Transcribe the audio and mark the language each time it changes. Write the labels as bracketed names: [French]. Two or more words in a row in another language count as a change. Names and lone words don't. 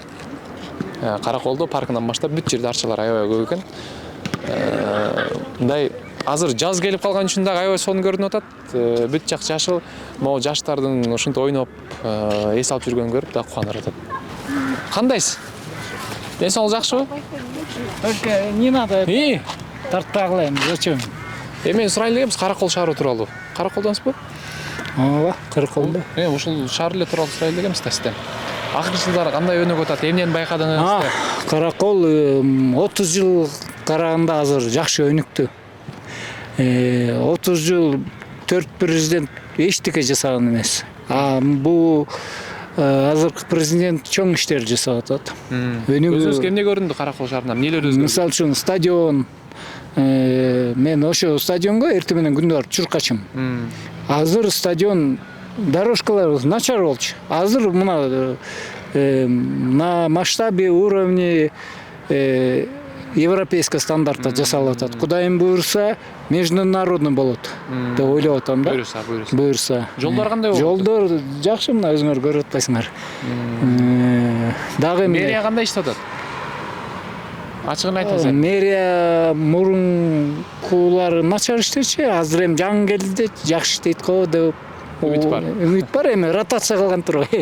[Kyrgyz] Караколдо паркынан баштап бүт жерде арчалар аябай көп экен. Мындай азыр жаз келип калган үчүн дагы аябай сонун көрүнүп атат. Бүт жак жашыл, могу жаштардын ушинтип ойноп эс алып жүргөнүн көрүп дагы кубанып атат. Кандайсыз? Ден соолук жакшыбы? [Russian] Только не надо тартпагылайм, зачем? [Kyrgyz] Мен сурайын дегенбиз Каракол шаары тууралуу. Караколдонсузбу? Ооба, Караколдо. Ушул шаар эле тууралуу сурайын дегенбиз да сизден. Акыркы жылдары кандай өнүгүп атат? Эмнени байкадыңыз? Каракол 30 жыл караганда азыр жакшы өнүктү. 30 жыл 4 президент эчтеке жасаган эмес. Бул азыркы президент чоң иштер жасап атат. Өзүңүзгө эмне көрүндү Каракол шаарында? Эмнелер өзгөрдү? Мисалы үчүн стадион. Мен ошо стадионго эртең менен күндө барып чуркачым. Азыр стадион дорожкалар начар болчу. Азыр мына [Russian] на масштабе уровне европейский [Kyrgyz] стандартта жасалып атат. Кудайым буйрса, международный болот деп ойлоп атам да. Буйрса. Жолдор кандай болот? Жолдор жакшы, мына өзүңөр көрүп атпайсыңар. Дагы мэрия кандай иштеп атат? Ачыгын айтыңыз. Мэрия мурункулары начар иштечү, азыр эми жаңы келди, жакшы иштейт го деп үмүт бар, эми ротация кылган турбайбы.